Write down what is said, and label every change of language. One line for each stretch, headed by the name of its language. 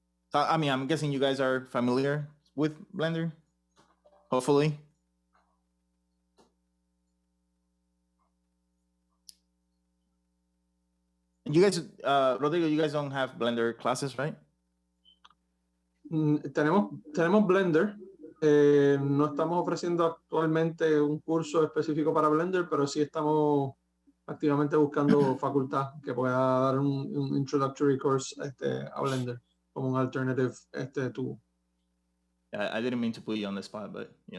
English: So, I mean, I'm guessing you guys are familiar with Blender, hopefully. And you guys, Rodrigo, you guys don't have Blender classes, right?
Spanish: Tenemos Blender. No estamos ofreciendo actualmente un curso específico para Blender, pero sí estamos activamente buscando facultad que pueda dar un
English: introductory course
Spanish: a Blender como un
English: alternative tool. I didn't mean to put you on the spot, but you